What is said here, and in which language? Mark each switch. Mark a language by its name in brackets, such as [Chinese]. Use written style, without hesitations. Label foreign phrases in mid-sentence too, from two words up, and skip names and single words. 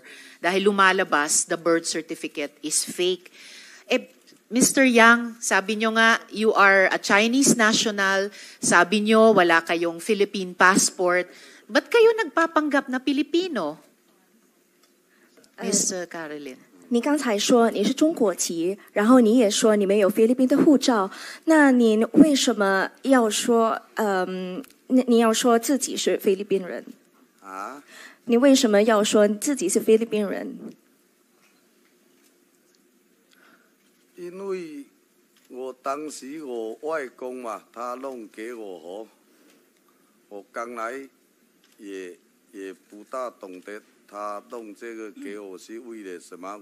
[Filipino] Dahil lumalabas, [English] the birth certificate is fake. [Filipino] Mr. Yang, sabi nyo nga, [English] you are a Chinese national, [Filipino] sabi nyo wala kayong [English] Philippine passport. [Filipino] Ba't kayo nagpapanggap na Pilipino? Miss Caroline. [Chinese] 你刚才说你是中国籍，然后你也说你们有菲律宾的护照，那你为什么要说你要说自己是菲律宾人？啊？你为什么要说自己是菲律宾人？因为我当时我外公嘛，他弄给我我刚来也不大懂得他弄这个给我是为了什么。